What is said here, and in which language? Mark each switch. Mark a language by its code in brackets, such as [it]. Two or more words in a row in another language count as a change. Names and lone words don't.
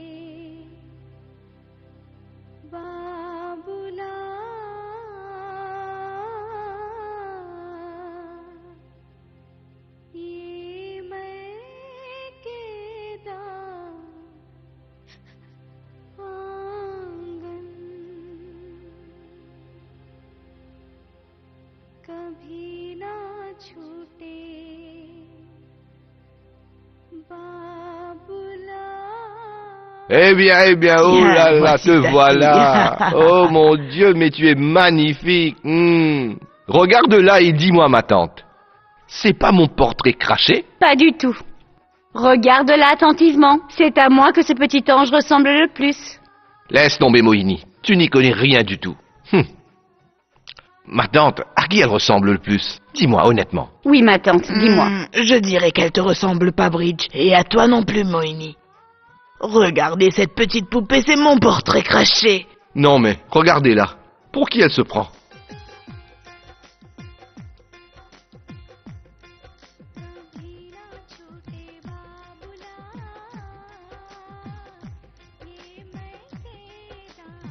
[hi] बाबुला ये मैं केदा आंगन कभी ना छूटे बाबुला [fr] Eh bien, oh Bien, là là, voici te ta voilà. fille. Oh mon Dieu, mais tu es magnifique. Regarde là et dis-moi, ma tante. C'est pas mon portrait craché? Pas du tout. Regarde-la attentivement. C'est à moi que ce petit ange ressemble le plus. Laisse tomber, Mohini. Tu n'y connais rien du tout. Ma tante, à qui elle ressemble le plus? Dis-moi honnêtement. Oui, ma tante, dis-moi. Je dirais qu'elle te ressemble pas, Bridge. Et à toi non plus, Moini. Regardez cette petite poupée, c'est mon portrait craché. Non mais, regardez-la. Pour qui elle se prend? [hi] कभी ना छूटे बाबुला ये मैं केदा